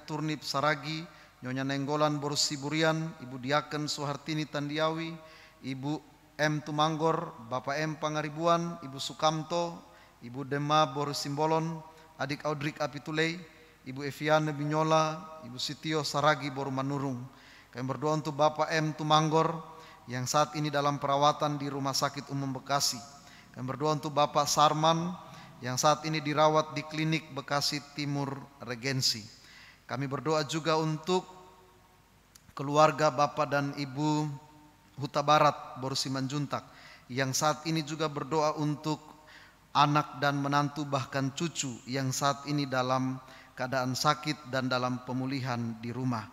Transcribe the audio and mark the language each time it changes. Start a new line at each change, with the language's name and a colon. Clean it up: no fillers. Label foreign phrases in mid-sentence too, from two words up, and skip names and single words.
Indonesian: Turnip Saragi, Nyonya Nenggolan Boru Siburian, Ibu Diaken Suhartini Tandiawi, Ibu M. Tumanggor, Bapak M. Pangaribuan, Ibu Sukamto, Ibu Dema Boru Simbolon, Adik Audrik Apitulei, Ibu Eviane Binyola, Ibu Sitio Saragi Boru Manurung. Kami berdoa untuk Bapak M. Tumanggor yang saat ini dalam perawatan di Rumah Sakit Umum Bekasi. Kami berdoa untuk Bapak Sarman yang saat ini dirawat di Klinik Bekasi Timur Regensi. Kami berdoa juga untuk keluarga Bapak dan Ibu Huta Barat Boru Simanjuntak yang saat ini juga berdoa untuk anak dan menantu bahkan cucu yang saat ini dalam keadaan sakit dan dalam pemulihan di rumah.